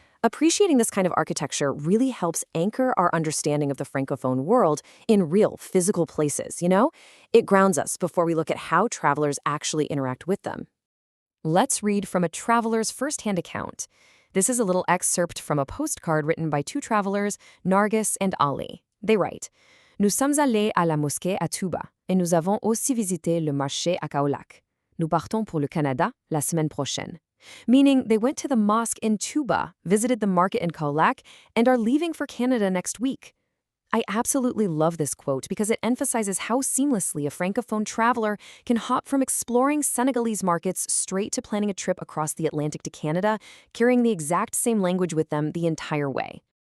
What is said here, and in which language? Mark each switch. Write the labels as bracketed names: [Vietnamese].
[English] Appreciating this kind of architecture really helps anchor our understanding of the Francophone world in real, physical places, you know? It grounds us before we look at how travelers actually interact with them. Let's read from a traveler's first-hand account. This is a little excerpt from a postcard written by two travelers, Nargis and Ali. They write, [French] Nous sommes allés à la mosquée à Touba, et nous avons aussi visité le marché à Kaolack. Nous partons pour le Canada la semaine prochaine. [English] Meaning they went to the mosque in Touba, visited the market in Kaolack, and are leaving for Canada next week. I absolutely love this quote because it emphasizes how seamlessly a Francophone traveler can hop from exploring Senegalese markets straight to planning a trip across the Atlantic to Canada, carrying the exact same language with them the entire way.